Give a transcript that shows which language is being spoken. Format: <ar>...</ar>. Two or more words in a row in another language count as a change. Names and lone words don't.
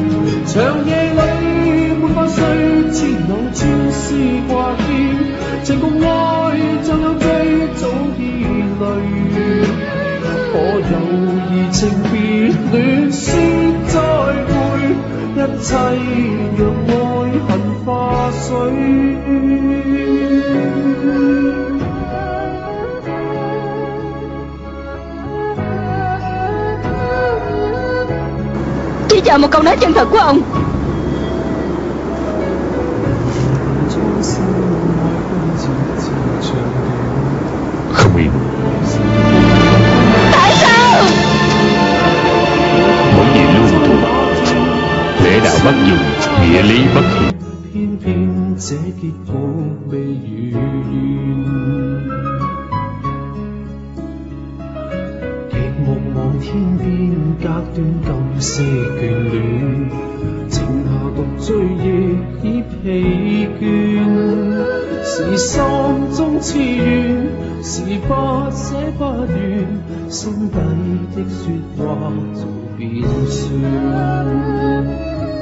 <yue>長夜裏沒法睡，千縷千絲掛牽，情共愛像有最早依淚，可有移情別戀先再會，一切讓愛恨化水。</yue> <vi>Chỉ chờ một câu nói chân thật của ông. Không yên. Tại sao? Bởi vì lưu thủ, lễ đạo bất dung, nghĩa lý bất hiển.</vi> <yue>偏偏這結局未如願，極目望天邊隔斷今些眷戀，剩下獨醉亦已疲倦，是心中痴戀，是不捨不願，心底的説話早變算。</yue>